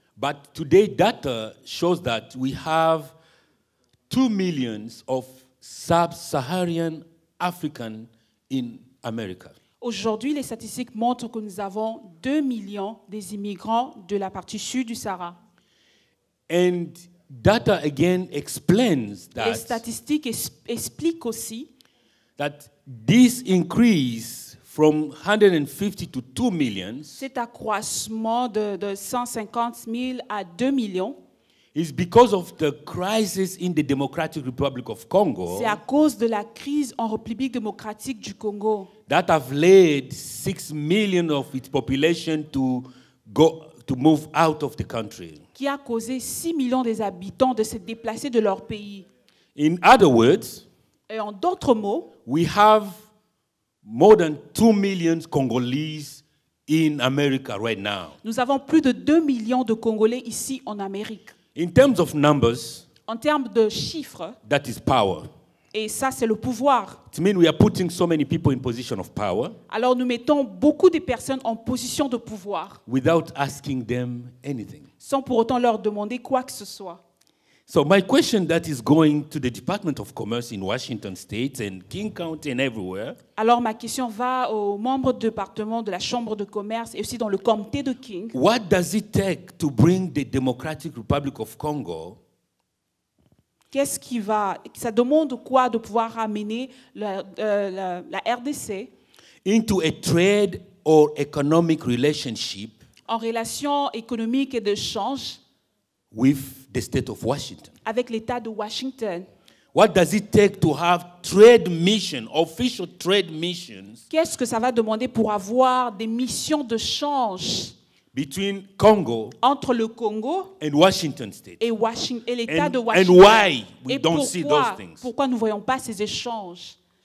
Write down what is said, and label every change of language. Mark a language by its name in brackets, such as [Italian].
[English] But today, data shows that we have 2 million of sub-Saharan African in America. [French] Aujourd'hui, les statistiques montrent que nous avons 2 millions des immigrants de la partie sud du Sahara. [English] And data again explains [French] Les [English] that, [French] statistiques expliquent aussi [English] that this increase from 150 to 2 million [French] cet accroissement de 150 000 à 2 millions. [English] is because of the crisis in the Democratic Republic of Congo [French] C'est à cause de la crise en République démocratique du Congo [English] that have led 6 million of its population to move out of the country. [French] qui a causé 6 millions des habitants de se déplacer de leur pays. [English] In other words, [French] Et en d'autres mots, [English] we have more than 2 million Congolese in America right now. [French] nous avons plus de 2 millions de Congolais ici en Amérique. [English] In terms of numbers, [French] En termes de chiffres, [English] that is power. [French] et ça c'est le pouvoir. [English] It means we are putting so many people in position of power [French] Alors nous mettons beaucoup de personnes en position de pouvoir, [English] without asking them anything. [French] sans pour autant leur demander quoi que ce soit. [English] So my question that is going to the Department of Commerce in Washington State and King County and everywhere, [French] Alors ma question va aux membres du département de la Chambre de commerce et aussi dans le comté de King. [English] what does it take to bring the Democratic Republic of Congo [French] Qu'est-ce qui va... Ça demande quoi de pouvoir amener la RDC [English] into a trade or economic relationship [French] en relation économique et d'échange [English] with the state of Washington? [French] avec l'État de Washington? [English] What does it take to have trade mission, official trade missions [French] Qu'est-ce que ça va demander pour avoir des missions de change [English] between Congo [French] entre le Congo [English] and Washington State? [French] et l'État de [English] And [French] Washington? [English] why we [French] Et [English] don't see those [French] pourquoi, [English] things? [French] pourquoi nous ne voyons pas ces échanges?